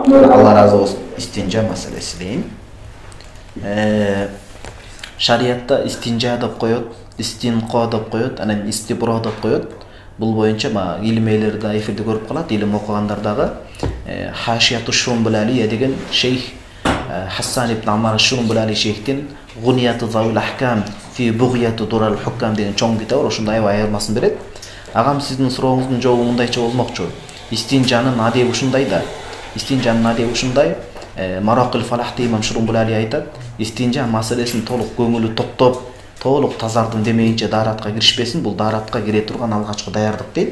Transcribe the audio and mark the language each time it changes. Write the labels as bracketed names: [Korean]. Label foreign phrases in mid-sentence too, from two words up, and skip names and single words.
[Kyrgyz] Алла разы болсун. Истинжа маселеси дейм. Шариатта истинжа деп коет, истинқо деп коет, анан истибро деп коет. Бул боюнча илимейлерде эфирде көрүп калат, илим окугандар дагы Хашияту Шумбулали деген шейх Хасан ибн Амар Шумбулали шейхтин Гунияту Завул Ахкам фи Бугияту Дурал Хуккам деген чоң китабы, ошондой айырмасын берет. Агам сиздин сурооңуздун жообу мындайча болмокчу. Истинжанын адеби ушундай да. Истинжанын адеби ушундай. Маракил Фалахти имам Шумбулали айтат, истинжа маселесин толук көңүлү токтоп, толук тазардым демейинче дааратка киришпесин, бул дааратка кире турган алгачкы даярдык дейт.